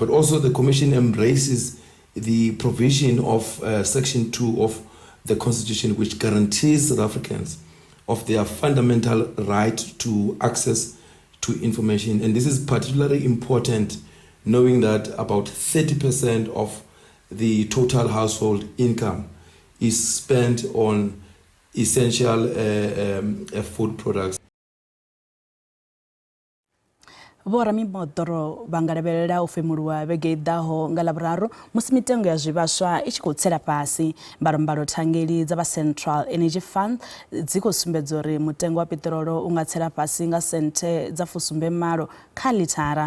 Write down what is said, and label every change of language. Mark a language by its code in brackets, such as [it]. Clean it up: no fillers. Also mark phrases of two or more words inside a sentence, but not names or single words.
[en] But also the Commission embraces the provision of Section 2 of the Constitution, which guarantees South Africans of their fundamental right to access to information. And this is particularly important knowing that about 30% of the total household income is spent on essential food products. [ve] Vhoramimoḓoro vha nga lavhelela u femuluwa vhege i ḓaho nga Ḽavhuraru musi mitengo ya zwivhaswa i tshi khou tsela fhasi. Mbalombalo thangeli dza vha Central Energy Fund dzi khou sumbedza uri mutengo wa peṱirolo u nga tsela fhasi nga senthe dza 78 kha ḽithara.